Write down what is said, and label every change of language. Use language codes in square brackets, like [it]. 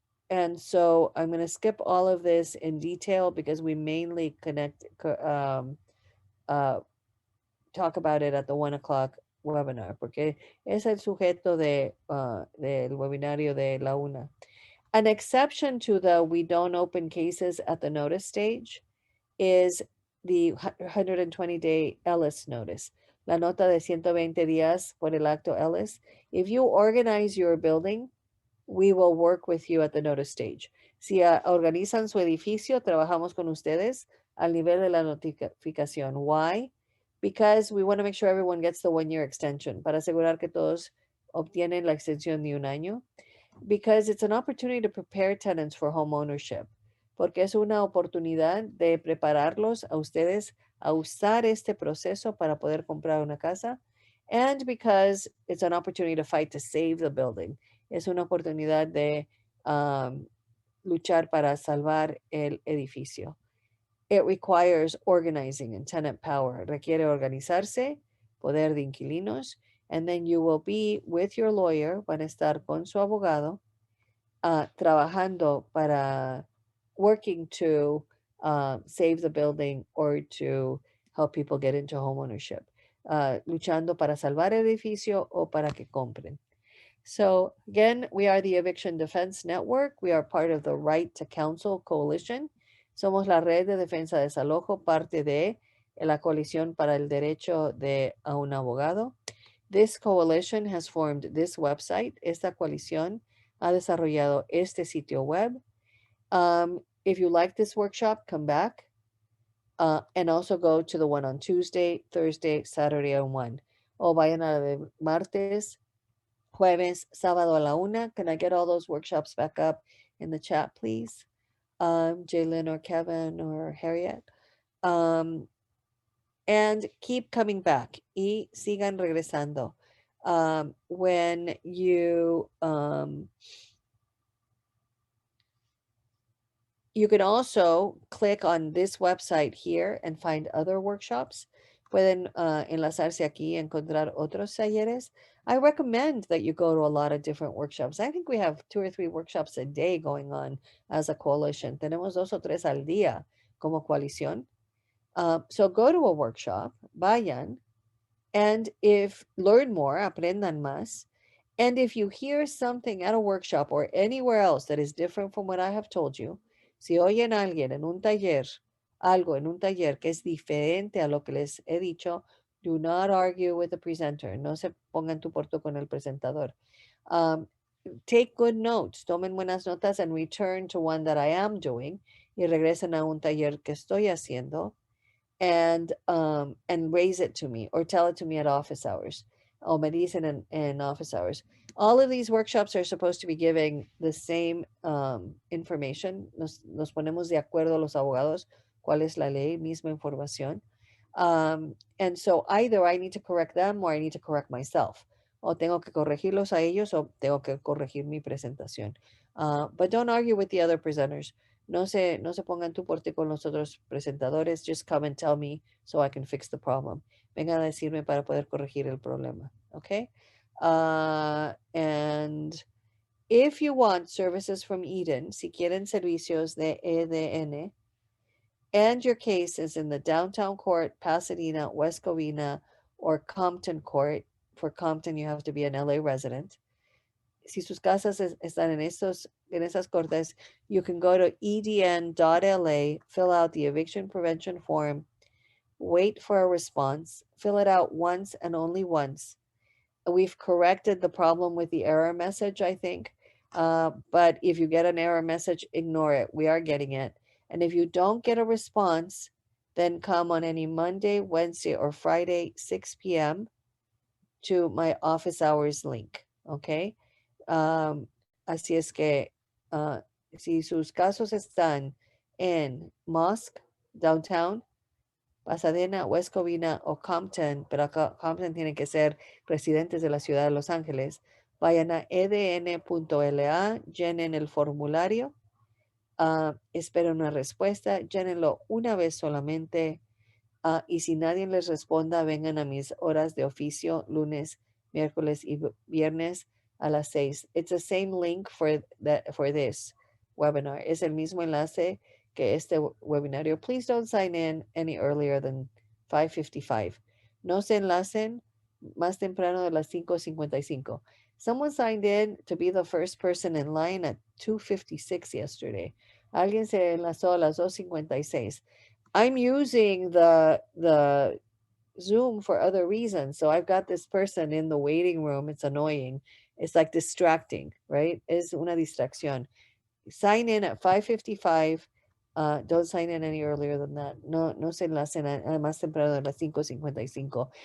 [en] And so I'm going to skip all of this in detail because we mainly talk about it at the 1 o'clock webinar, [es] porque es el sujeto del webinario de la 1. [en] An exception to the we don't open cases at the notice stage is the 120-day Ellis notice. [es] La nota de 120 días por el acto Ellis. [en] If you organize your building, we will work with you at the notice stage. [es] Si organizan su edificio, trabajamos con ustedes al nivel de la notificación. [en] Why? Because we want to make sure everyone gets the 1-year extension, [es] para asegurar que todos obtienen la extensión de 1 año. [en] Because it's an opportunity to prepare tenants for home ownership. [es] Porque es una oportunidad de prepararlos a ustedes a usar este proceso para poder comprar una casa. [en] And because it's an opportunity to fight to save the building. [es] Es una oportunidad de luchar para salvar el edificio. [en] It requires organizing and tenant power. [es] Requiere organizarse, poder de inquilinos, [en] and then you will be with your lawyer, [es] van a estar con su abogado, trabajando para, [en] working to save the building or to help people get into homeownership. [es] Luchando para salvar el edificio o para que compren. [en] So again, we are the Eviction Defense Network. We are part of the Right to Counsel Coalition. [es] Somos la red de defensa de desalojo, parte de la coalición para el derecho a un abogado. [en] This coalition has formed this website. [es] Esta coalición ha desarrollado este sitio web. [en] If you like this workshop, come back and also go to the one on Tuesday, Thursday, Saturday, and 1. [es] O vayan a la de martes, jueves, sábado a la 1. [en] Can I get all those workshops back up in the chat, please? Jalen or Kevin or Harriet. And keep coming back. [es] Y sigan regresando. [en] When you can also click on this website here and find other workshops. [es] Pueden enlazarse aquí y encontrar otros talleres. [en] I recommend that you go to a lot of different workshops. I think we have 2 or 3 workshops a day going on as a coalition. [es] Tenemos 2 o 3 al día como coalición. [en] So go to a workshop, [es] vayan, [en] and learn more, [es] aprendan más. [en] And if you hear something at a workshop or anywhere else that is different from what I have told you, [es] si oyen a alguien en un taller, algo en un taller que es diferente a lo que les he dicho, [en] do not argue with the presenter. [es] No se pongan tu por tu con el presentador. [en] Take good notes. [es] Tomen buenas notas [en] and return to one that I am doing. [es] Y regresen a un taller que estoy haciendo. [en] And raise it to me or tell it to me at office hours. [es] O me dicen [en] in office hours. All of these workshops are supposed to be giving the same information. [es] Nos ponemos de acuerdo los abogados cuál es la ley, misma información. [en] And so either I need to correct them or I need to correct myself. [es] O tengo que corregirlos a ellos o tengo que corregir mi presentación. [en] But don't argue with the other presenters. [es] No se pongan tú por ti con los otros presentadores. [en] Just come and tell me so I can fix the problem. [es] Vengan a decirme para poder corregir el problema. [en] Okay? And if you want services from Eden, [es] si quieren servicios de EDN, [en] and your case is in the Downtown Court, Pasadena, West Covina, or Compton Court, for Compton you have to be an LA resident. [es] Si sus casas están en esas cortes, [en] you can go to edn.la, fill out the eviction prevention form, wait for a response, fill it out once and only once. We've corrected the problem with the error message, I think. But if you get an error message, ignore it. We are getting it. And if you don't get a response, then come on any Monday, Wednesday, or Friday, 6 p.m. to my office hours link. Okay? [es] Así es que si sus casos están en Mosque, Downtown, Pasadena, West Covina o Compton, pero acá Compton tienen que ser residentes de la ciudad de Los Ángeles, vayan a edn.la, llenen el formulario, esperen una respuesta, llénenlo una vez solamente, y si nadie les responda, vengan a mis horas de oficio, lunes, miércoles y viernes a las 6. [en] It's the same link for this webinar. [es] Es el mismo enlace que este webinario. [en] Please don't sign in any earlier than 5:55. [es] No se enlacen más temprano de las 5:55. [en] Someone signed in to be the first person in line at 2:56 yesterday. [es] Alguien se enlazó a las 2:56. [en] I'm using the Zoom for other reasons. So I've got this person in the waiting room. It's annoying. It's like distracting, right? [es] Es una distracción. [en] Sign in at 5:55. Don't sign in any earlier than that. [es] No se enlacen a más temprano de las 5:55.